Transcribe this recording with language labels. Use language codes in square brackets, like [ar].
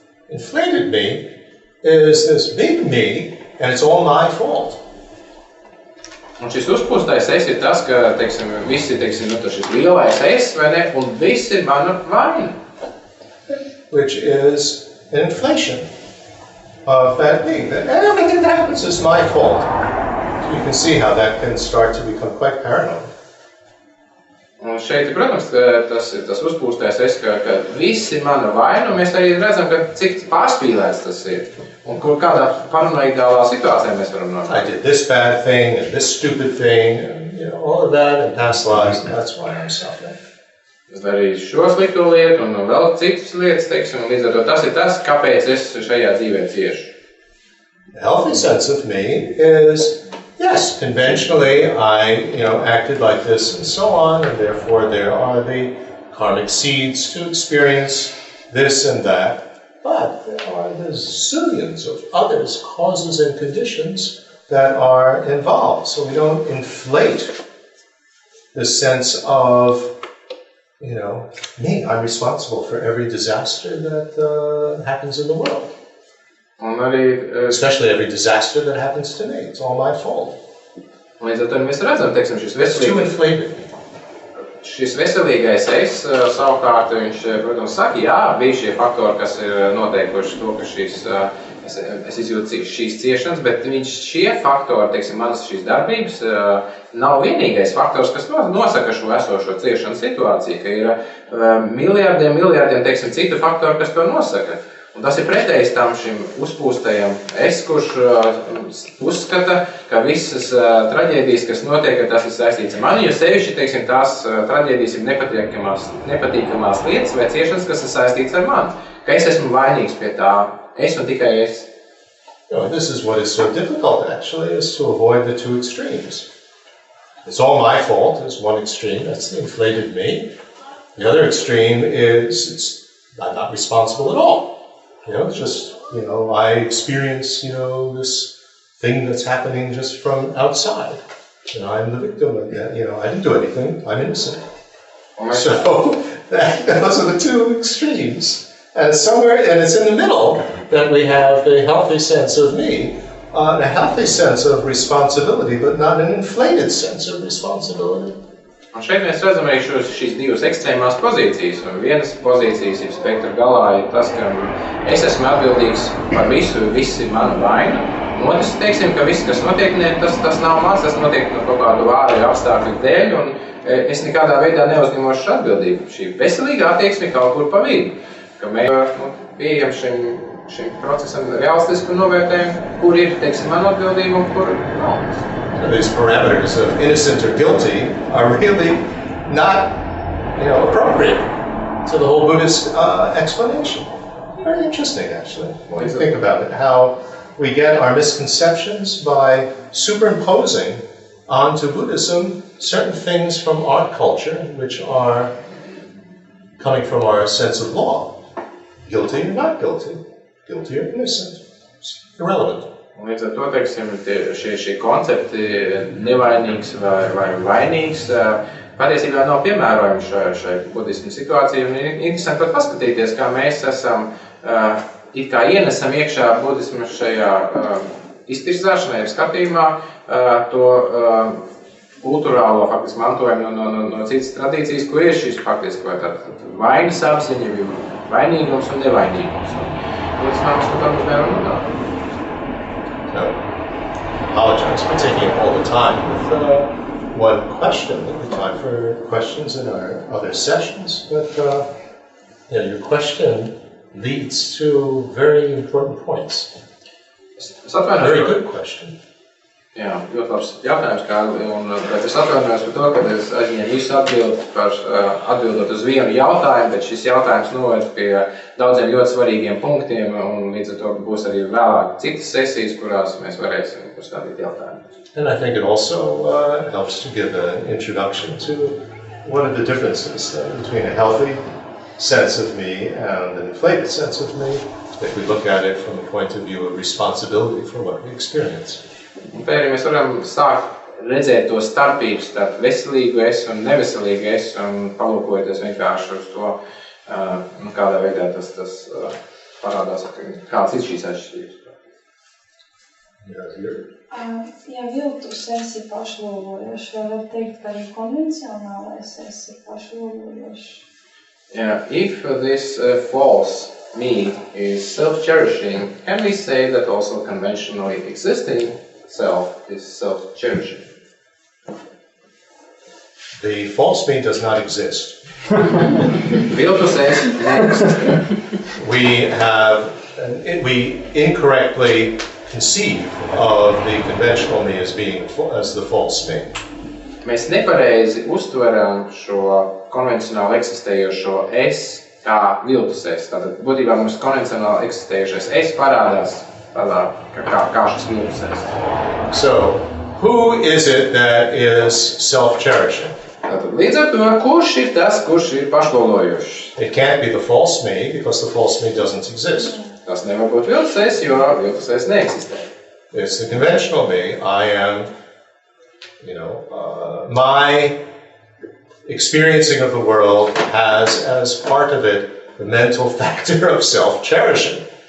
[en] Inflated me is this big me, and it's all my fault. [lv] Un šis uzpūstais es ir tas, ka, visi, šis lielais es, vai ne, un viss ir mana vaina. [en] Which is an inflation of that me, that everything that happens is my fault. So you can see how that can start to become quite paranoid. [lv] Un šeit, protams, tas uzpūstais es, ka viss ir mana vaina, un mēs arī redzam, ka cik pārspīlēts tas ir. Un kādā paranoidālā situācijā mēs varam nonākt. [en] I did this bad thing and this stupid thing and all of that in past lives, and that's why I'm suffering. [lv] Es darīju šo slikto lietu un vēl citas lietas, teiksim, un līdz ar to tas ir tas, kāpēc es šajā dzīvē ciešu. [en] The healthy sense of me is, yes, conventionally I, acted like this and so on, and therefore there are the karmic seeds to experience this and that. But there are the zillions of others, causes and conditions that are involved. So we don't inflate this sense of, me, I'm responsible for every disaster that happens in the world. [lv] Un arī, [en] especially every disaster that happens to me. It's all my fault. [lv] Līdz ar to mēs redzam, teiksim, šis veselīgais es savukārt, viņš, protams, saka, jā, bija šie faktori, kas ir noteikuši to, ka es izjūtu šīs ciešanas, bet šie faktori, teiksim, manas šīs darbības, nav vienīgais faktors, kas nosaka šo esošo ciešanu situāciju, ka ir miljardiem, teiksim, citu faktoru, kas to nosaka. Un tas ir pretējs tam šim uzpūstajam es, kurš uzskata, ka visas traģēdijas, kas notiek, ka tas ir saistīts ar mani, jo sevišķi, teiksim, tās traģēdijas ir nepatīkamās lietas vai ciešanas, kas ir saistīts ar mani. Ka es esmu vainīgs pie tā, es un tikai es. [en] This is what is so difficult, actually, is to avoid the two extremes. It's all my fault is one extreme, that's the inflated me. The other extreme is I'm not responsible at all. It's just, I experience, this thing that's happening just from outside. I'm the victim of that. I didn't do anything. I'm innocent. So those are the two extremes. And it's in the middle that we have a healthy sense of me, a healthy sense of responsibility, but not an inflated sense of responsibility. [lv] Un šeit mēs redzam arī šīs divas ekstrēmās pozīcijas. Un vienas pozīcijas ir spektra galā ir tas, ka es esmu atbildīgs par visu, viss ir mana vaina. Un otrs, teiksim, ka viss, kas notiek, tas nav mans, tas notiek no kaut kādu ārēju apstākļu dēļ, un es nekādā veidā neuzņemošu atbildību. Šī veselīga attieksme kaut kur pa vidu, ka mēs pieejam šim procesam realistisku novērtējumu, kur ir, teiksim, mana atbildība un kur nav. [en] These parameters of innocent or guilty are really not, appropriate to the whole Buddhist explanation. Very interesting, actually, when you think about it, how we get our misconceptions by superimposing onto Buddhism certain things from our culture, which are coming from our sense of law. Guilty or not guilty, guilty or innocent, it's irrelevant. [lv] Un līdz ar to, teiksim, šie koncepti nevainīgs vai vainīgs patiesībā nav piemērojami šai budismu situācijai. Un ir interesanti pat paskatīties, kā mēs esam, it kā ienesam iekšā budismu šajā iztirzāšanā, skatījumā to kulturālo faktiski mantojumu no citas tradīcijas, kur ir šis faktiski vai tātad vainas apziņa, vainīgums un nevainīgums. Un līdz mēs varbūt nevaram runāt. [en] No, apologize for taking up all the time with one question. There'll be time for questions in our other sessions, but your question leads to very important points. Very good question. [lv] Jā, ļoti labs jautājums, Kārli, un es atvainojos par to, ka es aizņēmu visu atbildot uz vienu jautājumu, bet šis jautājums noved pie daudziem ļoti svarīgiem punktiem, un līdz ar to būs arī vēlāk citas sesijas, kurās mēs varēsim uzstādīt jautājumus. [en] And I think it also helps to give an introduction to one of the differences between a healthy sense of me and an inflated sense of me, if we look at it from the point of view of responsibility for what we experience. [lv] Un te arī mēs varam sākt redzēt to starpības starp veselīgu es un neveselīgu es, un palūkojoties vienkārši uz to, kādā veidā tas parādās, kādas ir šīs atšķirības. Ja viltus es ir pašlūgojošs, vai var teikt, ka arī konvencionālais es ir pašlūgojošs? [en] If this false me is self-cherishing, can we say that also conventionally existing self is self-cherishing? The false me does not exist. [lv] Viltus es neexistē. [en] We incorrectly conceive of the conventional me as the false me. [lv] Mēs nepareizi uztveram šo konvencionāli eksistējošo es kā viltus es. Tātad, būtībā mums konvencionāli eksistējošais es parādās tādā, kā šis viltus es. [en] So, who is it that is self-cherishing? [lv] Tātad, līdz ar to, kurš ir tas, kurš ir pašlolojošs? [en] It can't be the false me, because the false me doesn't exist. [lv] Tas nevar būt viltus es, jo viltus es neeksistē. [en] It's the conventional me. I am, my experiencing of the world has as part of it the mental factor of self-cherishing.